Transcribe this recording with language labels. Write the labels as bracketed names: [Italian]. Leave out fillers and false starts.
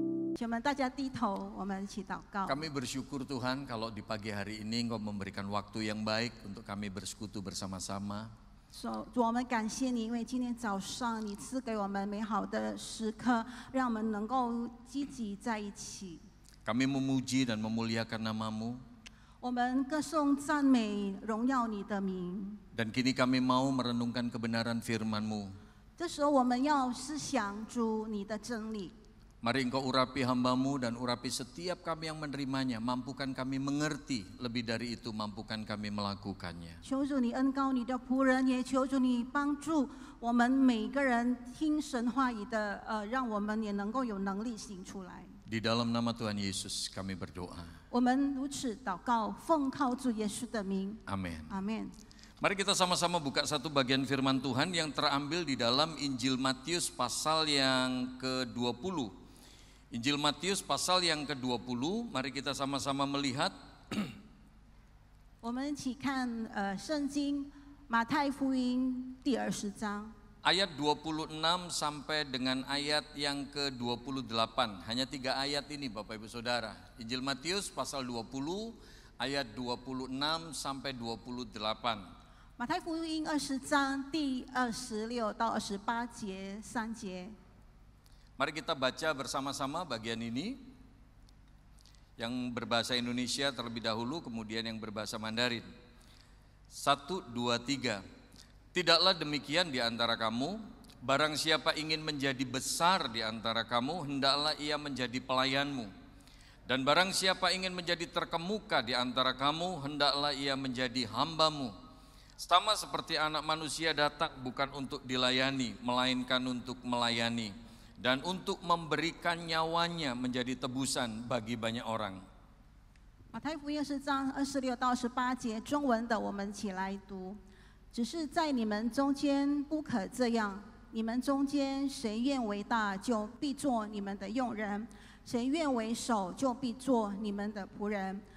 [Chinese] 弟兄们，大家低头，我们一起祷告。 [Indonesian] Kami bersyukur Tuhan kalau di pagi hari ini Engkau memberikan waktu yang baik untuk kami bersekutu bersama-sama. [Chinese] 主，我们感谢你，因为今天早上你赐给我们美好的时刻，让我们能够积极在一起。 [Indonesian] Kami memuji dan memuliakan nama-Mu. [Chinese] 我们歌颂、赞美、荣耀你的名。 [Indonesian] Dan kini kami mau merenungkan kebenaran firman-Mu. [Chinese] 这时候我们要思想主你的真理。 [Indonesian] Mari Engkau urapi hamba-Mu dan urapi setiap kami yang menerimanya. Mampukan kami mengerti, lebih dari itu mampukan kami melakukannya. [Chinese] 求主你恩膏你的仆人，也求主你帮助我们每个人听神话语的，让我们也能够有能力行出来。 [Indonesian] Di dalam nama Tuhan Yesus kami berdoa. [Chinese] 我们如此祷告，奉靠主耶稣的名， [Indonesian] Amin. [Chinese] 阿门。 [Indonesian] Mari kita sama-sama buka satu bagian firman Tuhan yang terambil di dalam Injil Matius pasal yang ke-20. Injil Matius pasal yang ke-20, mari kita sama-sama melihat. [Chinese] 我们一起看圣经马太福音第20章。 [Indonesian] Ayat 26 sampai dengan ayat yang ke-28. Hanya 3 ayat ini Bapak Ibu Saudara. Injil Matius pasal 20 ayat 26 sampai 28. [Chinese] 马太福音20章第26到28节3节。 [Indonesian] Mari kita baca bersama-sama bagian ini. Yang berbahasa Indonesia terlebih dahulu, kemudian yang berbahasa Mandarin. 1, 2, 3. Tidaklah demikian di antara kamu, barang siapa ingin menjadi besar di antara kamu, hendaklah ia menjadi pelayanmu. Dan barang siapa ingin menjadi terkemuka di antara kamu, hendaklah ia menjadi hambamu. Sama seperti anak manusia datang bukan untuk dilayani, melainkan untuk melayani. Dan untuk memberikan nyawanya menjadi tebusan bagi banyak orang. [Chinese] 马太福音20章26到28节，中文的我们一起来读。只是在你们中间不可这样，你们中间谁愿为大，就必做你们的用人；谁愿为首，就必做你们的仆人。